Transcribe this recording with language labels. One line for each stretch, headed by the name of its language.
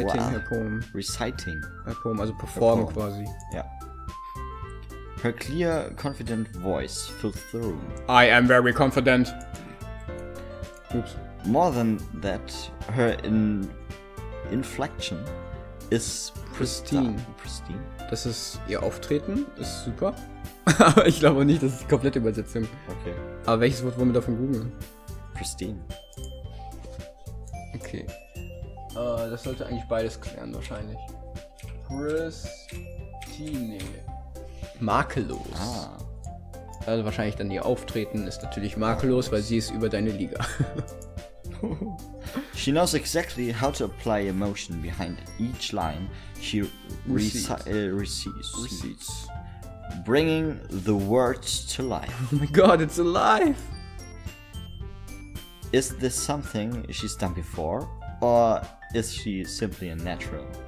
English: her poem,
German: also performen quasi. Ja.
English: Her clear, confident voice fills the room. I am very confident. Oops. More than that, her inflection is pristine.
German: Das ist ihr Auftreten, ist super. Aber ich glaube nicht, das ist die komplette Übersetzung. Okay. Aber welches Wort wollen wir davon googeln?
English: Pristine. Okay.
German: Das sollte eigentlich beides klären wahrscheinlich. Pristine. Makellos. Also wahrscheinlich dann ihr Auftreten ist natürlich makellos, weil sie ist über deine Liga.
English: She knows exactly how to apply emotion behind each line she recites, bringing the words to life. Oh my god, it's alive! Is this something she's done before, or is she simply a natural?